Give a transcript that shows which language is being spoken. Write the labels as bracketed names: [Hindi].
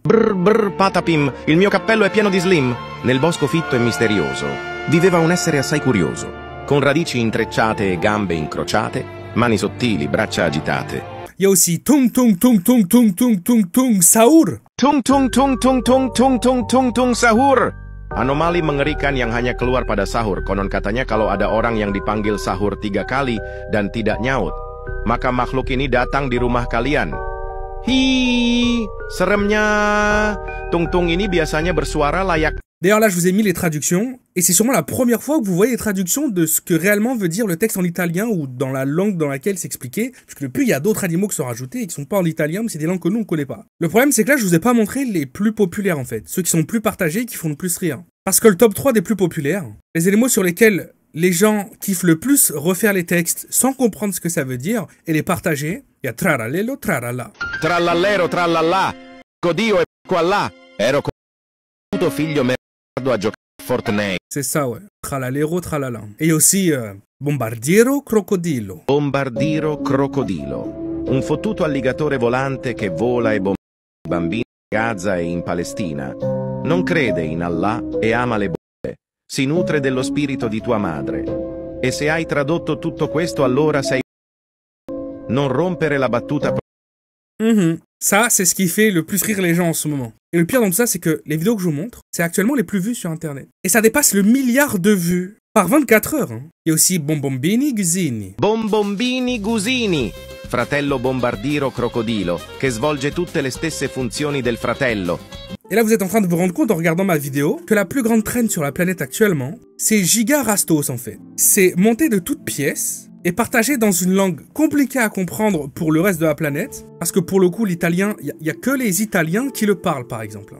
[Italian] Brr brr patapim, il mio cappello è pieno di slim. Nel bosco fitto e misterioso viveva un essere assai curioso, con radici intrecciate e gambe incrociate, mani sottili, braccia agitate. [French] Il y a aussi tung tung tung tung tung tung tung tung sahur. Tung tung tung tung tung tung tung tung tung sahur. [Indonesian] Anomali mengerikan yang hanya keluar pada sahur. Konon katanya kalau ada orang yang dipanggil sahur 3 kali dan tidak nyaut, maka makhluk ini datang di rumah kalian. Hi, seremnya. Tung-tung ini biasanya bersuara layak. [French] D'ailleurs là je vous ai mis les traductions, et c'est sûrement la première fois que vous voyez les traductions de ce que réellement veut dire le texte en italien ou dans la langue dans laquelle c'est expliqué, parce que depuis il y a d'autres animaux qui sont rajoutés et qui sont pas en italien, mais c'est des langues que nous on connaît pas. Le problème c'est que là je vous ai pas montré les plus populaires en fait, ceux qui sont plus partagés et qui font le plus rire. Parce que le top 3 des plus populaires, les éléments sur lesquels les gens kiffent le plus refaire les textes sans comprendre ce que ça veut dire et les partager, il y a traralelo trarala. [Italian] Trallallero trallallà, codio e qua là, ero con figlio merda a giocare a Fortnite. [French] C'est ça ouais, tralalero tralala. Et il y a aussi bombardiero crocodilo. [Italian] Bombardiro crocodilo, un fottuto alligatore volante che vola e bombarda i bambini in Gaza e in Palestina. Non crede in Allah e ama le bombe. Si nutre dello spirito di tua madre. E se hai tradotto tutto questo allora sei... Non rompere la battuta. [French] Ça, c'est ce qui fait le plus rire les gens en ce moment. Et le pire dans tout ça, c'est que les vidéos que je vous montre, c'est actuellement les plus vues sur Internet. Et ça dépasse le 1 milliard de vues par 24 heures. Hein. Il y a aussi Bombombini Gusini. [Italian] Bombombini Gusini, fratello bombardiro crocodilo, che svolge tutte le stesse funzioni del fratello. [French] Et là, vous êtes en train de vous rendre compte en regardant ma vidéo que la plus grande trend sur la planète actuellement, c'est Giga Rastos en fait. C'est monté de toutes pièces est partagé dans une langue compliquée à comprendre pour le reste de la planète. Parce que pour le coup, l'italien, il y a que les Italiens qui le parlent, par exemple.